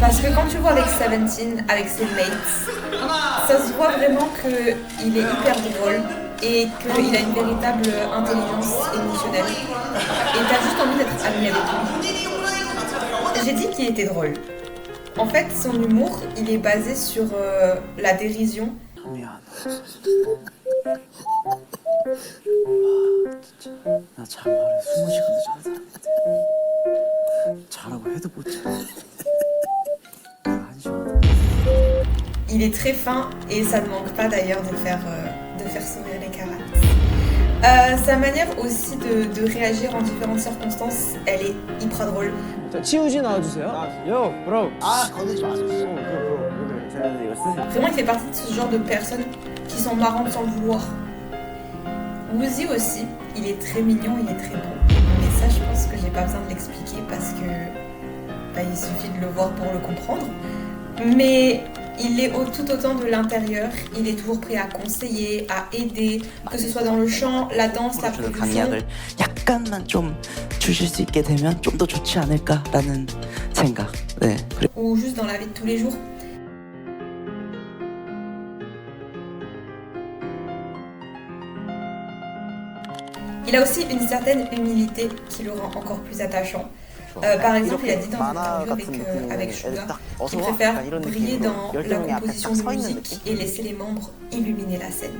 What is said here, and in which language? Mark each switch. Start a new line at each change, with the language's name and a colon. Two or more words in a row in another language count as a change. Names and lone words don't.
French: Parce que quand tu vois avec Seventeen, avec ses mates, ça se voit vraiment qu'il est hyper drôle et qu'il a une véritable intelligence émotionnelle. Et t'as juste envie d'être ami avec lui. J'ai dit qu'il était drôle. En fait, son humour, il est basé sur la dérision.
Korean: 나 자말에 20시간도 자는 사람인데 자라고 해도 못 자. 한시간.
French: Il est très fin et ça ne manque pas d'ailleurs de faire sourire les Karats. Sa manière aussi de réagir en différentes circonstances, elle est hyper drôle.
Korean: 자, 치우지 나와주세요. 요, 브로. 아, 건들지 마세요. 왜 이거 쓰세요?
French: Vraiment, il fait partie de ce genre de personnes qui sont marrantes sans le vouloir. Woozi aussi, il est très mignon, il est très beau. Mais ça, je pense que j'ai pas besoin de l'expliquer parce que il suffit de le voir pour le comprendre. Mais il est tout autant de l'intérieur, il est toujours prêt à conseiller, à aider, que ce soit dans le chant, la danse, la production.
Korean: 강약을 약간만 좀 주실 수 있게 되면 좀 더 좋지 않을까라는 생각. 네.
French: Ou juste dans la vie de tous les jours. Il a aussi une certaine humilité qui le rend encore plus attachant. Par exemple, il a dit dans une interview avec Suga qu'il préfère briller dans la composition de musique et laisser les membres illuminer la scène.